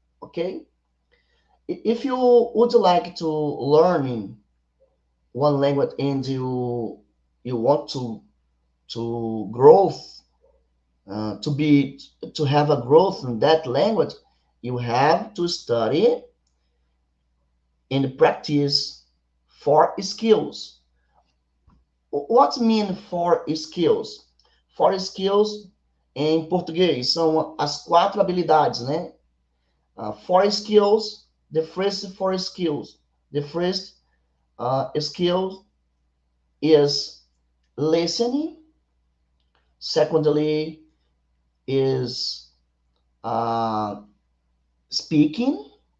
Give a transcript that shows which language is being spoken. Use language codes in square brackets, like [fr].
[en] Okay, if you would like to learn one language and you want to growth to be to have a growth in that language, you have to study and practice four skills. What mean four skills? [pt] Four skills em português são as quatro habilidades, né? [en] Four skills. The first four skills. The first skill is listening. Secondly, is speaking.